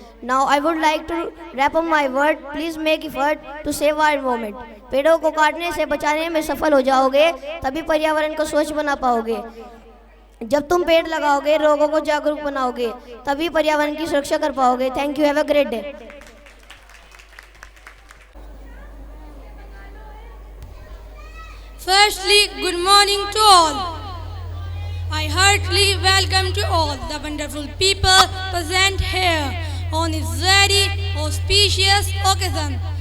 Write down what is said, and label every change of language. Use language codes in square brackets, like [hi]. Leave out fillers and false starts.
[en] Now I would like to wrap up my word. Please make effort to save our environment. [hi] पेड़ों को काटने से बचाने में सफल हो जाओगे तभी पर्यावरण को स्वच्छ बना पाओगे. जब तुम पेड़ लगाओगे, लोगों को जागरूक बनाओगे तभी पर्यावरण की सुरक्षा कर पाओगे. [en] Thank you. Have a great day. Firstly, good morning to all. I heartily welcome to all the wonderful people present here on this very auspicious occasion.